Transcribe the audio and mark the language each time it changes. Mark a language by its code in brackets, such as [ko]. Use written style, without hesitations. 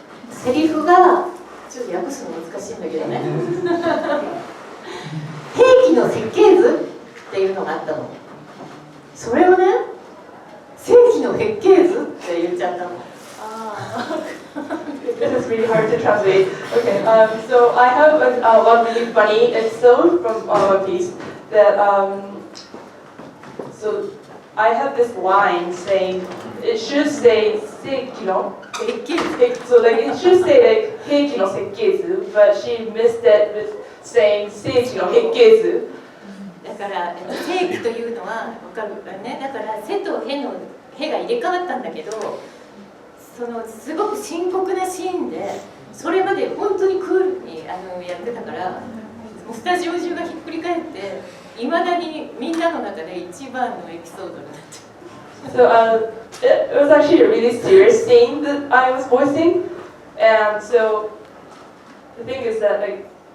[ja] セリフがちょっと訳すの難しいんだけどね兵器の設計図っていうのがあったの。それをね正規の設計図って言っちゃったの。 [en] This is really hard to translate. Okay, so I have one really funny episode from One Piece that so I have this line saying it should say Seiki no so like it should say like Heiki no Sekkezu, but she missed it with saying Seiki no Hekkezu. [ja] だから正規というのは分かるからね。だから背とへのへが入れ替わったんだけど、すごく深刻なシーンでそれまで本当にクールにやってたから、もうスタジオ中がひっくり返っていまだにみんなの中で一番のエピソードになって。 [en] So it was actually a really serious scene that I was voicing, and so the thing is that like.